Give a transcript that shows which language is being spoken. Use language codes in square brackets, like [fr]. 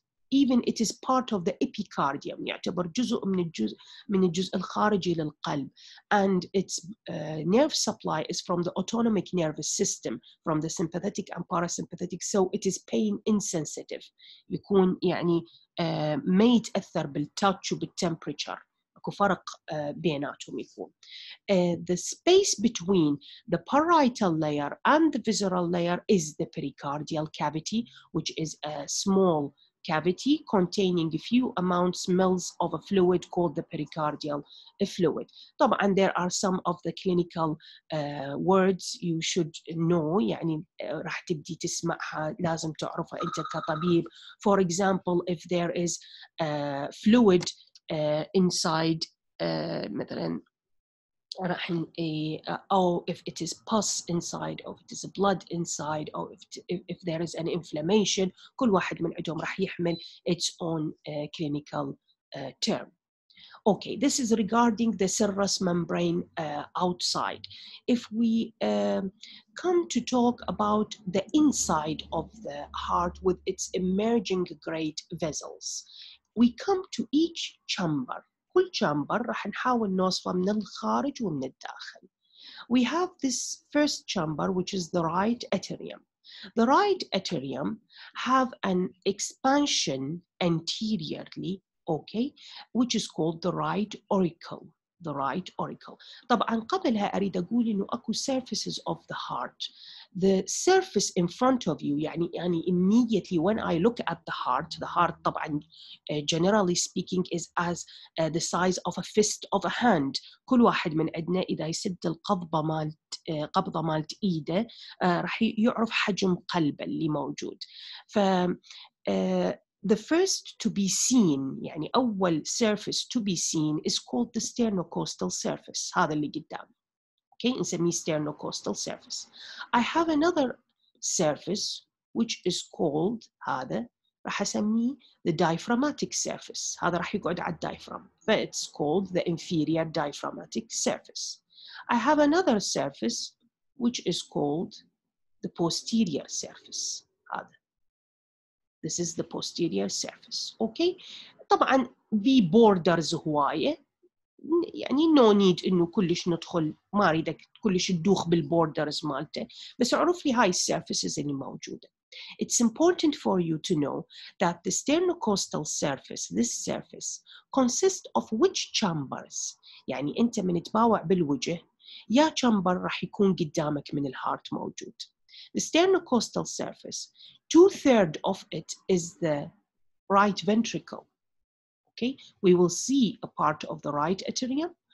[en] Even it is part of the epicardium، [ar] يعتبر جزء من الجزء الخارجي للقلب, [en] and its nerve supply is from the autonomic nervous system, from the sympathetic and parasympathetic, so it is pain insensitive. [ar] يكون يعني ما يتأثر بالتاتش وبالتمبريتشر، اكو فرق بيناتهم يكون. [en] The space between the parietal layer and the visceral layer is the pericardial cavity, which is a small cavity containing a few mils of a fluid called the pericardial fluid. طبعا there are some of the clinical words you should know، [ar] يعني راح تبدي تسمعها لازم تعرفها أنت كطبيب. [en] For example, if there is fluid inside مثلا or if it is pus inside, or if it is blood inside, or if there is an inflammation، [ar] كل واحد من عندهم راح يحمل [en] its own clinical term. Okay, this is regarding the serous membrane outside. If we come to talk about the inside of the heart with its emerging great vessels, we come to each chamber. [ar] كل chamber راح نحاول نوصفه من الخارج ومن الداخل. [en] We have this first chamber, which is the right atrium. The right atrium have an expansion anteriorly, okay, which is called the right auricle. the right auricle. [ar] طبعا قبلها أريد أقول إنه أكو [en] surfaces of the heart. The surface in front of you يعني immediately when I look at the heart طبعا generally speaking is as the size of a fist of a hand. [ar] كل واحد من عندنا إذا يسد القبضة قبضة مالت إيده راح يعرف حجم قلبه اللي موجود. [en] ف the first to be seen يعني أول surface to be seen is called the sternocostal surface. [ar] هذا اللي قدام. [en] Okay, نسميه sternocostal surface. I have another surface which is called [ar] هذا راح أسميه [en] the diaphragmatic surface. [ar] هذا راح يقعد على diaphragm. [en] It's called the inferior diaphragmatic surface. I have another surface which is called the posterior surface. هذا. This is the posterior surface. Okay. [ar] طبعا في borders هواية. يعني [en] no need [ar] إنه كلش ندخل ما أريدك كلش تدوخ بالبوردرز مالته بس اعرف لي هاي السيرفيسز اللي موجودة. [en] It's important for you to know that the sternocostal surface, this surface, consists of which chambers. [ar] يعني أنت من تباوع بالوجه يا chamber راح يكون قدامك من الهارت موجود. [en] The sternocostal surface, 2/3 of it is the right ventricle. Okay, we will see a part of the right atrium.